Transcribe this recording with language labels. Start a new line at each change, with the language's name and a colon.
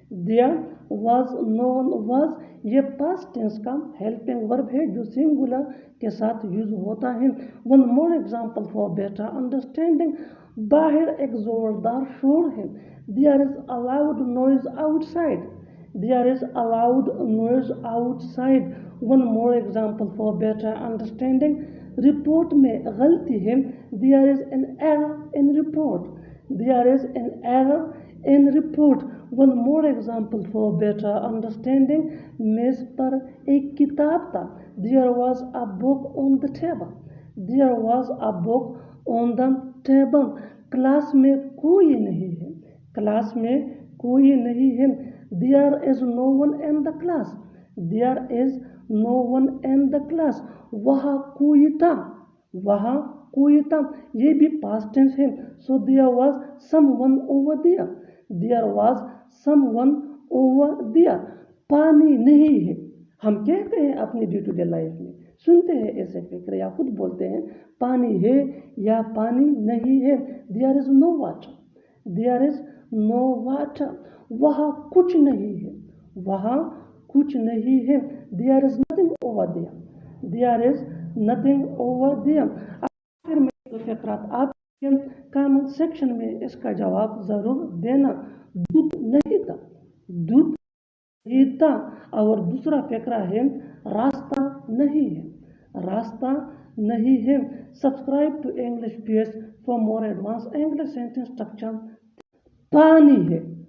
English: there was no one
Hindi: was ये past tense का helping verb है जो सिंगुलर के साथ यूज होता है.
English: One more example for better understanding.
Hindi: बाहर एक जोरदार शोर है.
English: There is a loud noise outside. There is a loud noise outside. One more example for better understanding.
Hindi: Report में गलती है.
English: There is an error in report. There is an error in report. One more example for better understanding.
Hindi: मेज पर एक किताब था.
English: There was a book on the table. There was a book on the table.
Hindi: Class में कोई नहीं है. Class में कोई नहीं है.
English: There is no one in the class. There is no one in the class.
Hindi: वहाँ कोई था. वहाँ कोई था. ये भी past tense है.
English: So there was someone over there. There was someone over there.
Hindi: पानी नहीं है. हम कहते हैं अपनी डे टू डे लाइफ में, सुनते हैं ऐसे फिक्र या खुद बोलते हैं पानी है या पानी नहीं है.
English: There is no water. There is no water.
Hindi: वहाँ कुछ नहीं है. वहाँ कुछ नहीं है.
English: There is nothing over there. There is nothing over there.
Hindi: आखिर में तो फिक्रात आप कमेंट सेक्शन में इसका जवाब जरूर देना. दूध नहीं था. दूध नहीं था. और दूसरा फिक्रा है रास्ता नहीं है. रास्ता नहीं है.
English: Subscribe to English page for more advance English sentence structure.
Hindi: पानी है.